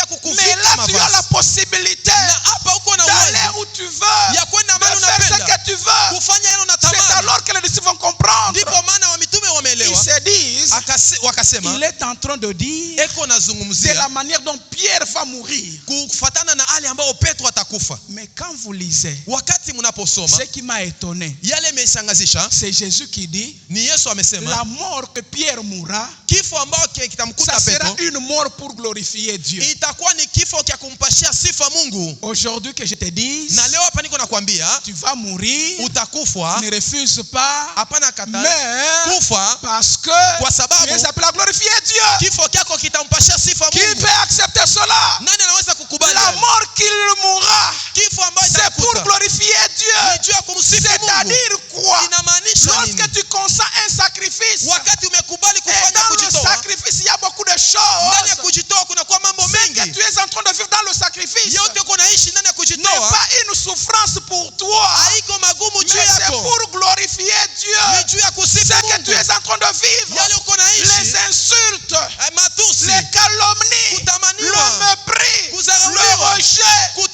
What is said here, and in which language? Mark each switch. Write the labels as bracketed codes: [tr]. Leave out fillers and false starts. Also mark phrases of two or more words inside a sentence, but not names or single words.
[fr] Mais [sw] kukuvika [fr] là, tu as la [sw] mavazi. [fr] possibilité [sw] Na hapa uko na [fr] d'aller [sw] uwezo [fr] où tu veux, [sw] ya kwenda mahali [fr] de faire ce [sw] unapenda, [fr] que tu veux. [sw] kufanya yale [fr] C'est [sw] unatamani. [fr] alors que les disciples vont comprendre. [sw] Ndipo maana wa mitume [fr] Ils [sw] wameelewa, [fr] se disent, [sw] wakasema [fr] il est en train de dire [sw] eko [fr] de la [sw] nazungumzia [fr] manière dont Pierre va mourir. [sw] kufatana na hali ambayo Petro atakufa. [fr] Mais quand vous lisez, [sw] Wakati mnaposoma [fr] ce qui m'a étonné, [sw] yale imeshangazisha, [fr] c'est Jésus qui dit, [sw] ni Yesu amesema [fr] la mort que Pierre mourra, [sw] kifo ambao [fr] ça [sw] kitamkuta [fr] sera [sw] Petro [fr] une mort pour glorifier Dieu. [sw] itakuwa ni kifo cha kumpashia sifa Mungu. [fr] Aujourd'hui que je te dise, [sw] Na leo hapa niko nakwambia [fr] tu vas mourir, [sw] utakufa, [fr] ne refuse pas, [sw] hapana kata [fr] mais [sw] kufa, [fr] parce que [sw] kwa sababu [fr] tu es appelé à glorifier Dieu. [sw] kifo kyako kitampashia sifa [fr] Qui [sw] Mungu. [fr] peut accepter cela? [sw] Nani anaweza kukubali [fr] La mort qu'il mourra, [sw] kifo ambayo [fr] c'est pour [sw] itakuta [fr] glorifier [sw] ni [fr] Dieu. [sw] juu ya kumsifu Mungu? [fr] C'est-à-dire quoi? [sw] Inamaanisha nini? [fr] Lorsque tu consens un sacrifice, [sw] Wakati umekubali [fr] et [sw] kufanya [fr] dans le [sw] kujitoa, [fr] sacrifice, il y a beaucoup de [sw] ndani ya [fr] choses. [sw] kujitoa kunakuwa mambo [fr] Ce que [sw] mengi. [fr] tu es en train de vivre dans le sacrifice [sw] Yote uko naishi ndani ya [fr] n'est [sw] kujitoa [fr] pas une souffrance pour toi, [sw] haiko magumu [fr] mais [sw] juu [fr] c'est [sw] yako, [fr] pour glorifier [sw] ni [fr] Dieu. [sw] juu ya kusifu [fr] Ce que tu [sw] Mungu. [fr] es en train de vivre, [sw] Yale uko naishi, [fr] les insultes, [sw] matusi, [fr] les calomnies, [sw] kutamaniwa, [fr] le mépris, [sw] kudharauliwa, [fr] le rejet,